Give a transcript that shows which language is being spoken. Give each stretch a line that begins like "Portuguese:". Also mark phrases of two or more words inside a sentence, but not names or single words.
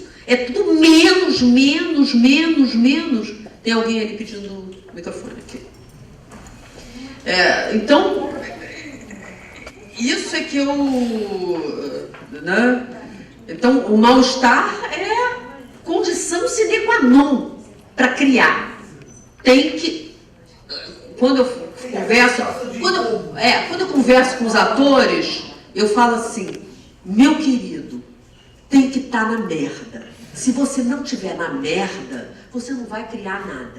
Portuguese: É tudo menos. Tem alguém ali pedindo o microfone aqui. Então, isso é que eu... Né? Então, o mal-estar é condição
Latin: sine qua non
Portuguese: para criar. Tem que... Quando eu converso com os atores, eu falo assim, meu querido, tem que estar na merda. Se você não estiver na merda, você não vai criar nada.